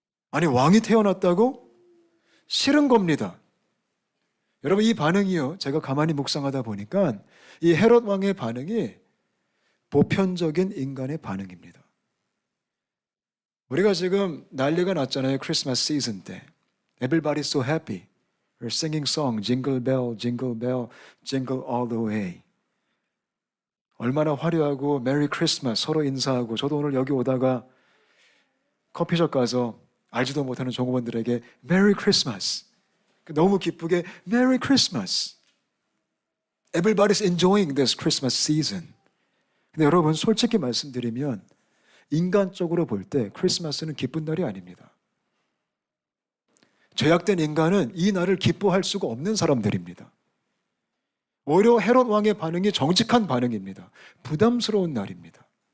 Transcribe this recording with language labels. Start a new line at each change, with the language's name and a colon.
Korean: 아니, 왕이 태어났다고? 싫은 겁니다. 여러분, 이 반응이요, 제가 가만히 묵상하다 보니까 이 헤롯 왕의 반응이 보편적인 인간의 반응입니다. 우리가 지금 난리가 났잖아요. 크리스마스 시즌 때.
English: Everybody's so happy. We're singing song, jingle bell, jingle bell, jingle all the way.
Korean: 얼마나 화려하고 메리 크리스마스 서로 인사하고, 저도 오늘 여기 오다가 커피숍 가서 알지도 못하는 종업원들에게 메리 크리스마스, 너무 기쁘게 메리 크리스마스.
English: Everybody's enjoying this Christmas season.
Korean: 근데 여러분, 솔직히 말씀드리면 인간적으로 볼 때 크리스마스는 기쁜 날이 아닙니다. 죄악된 인간은 이 날을 기뻐할 수가 없는 사람들입니다. 오히려 헤롯 왕의 반응이 정직한 반응입니다. 부담스러운 날입니다.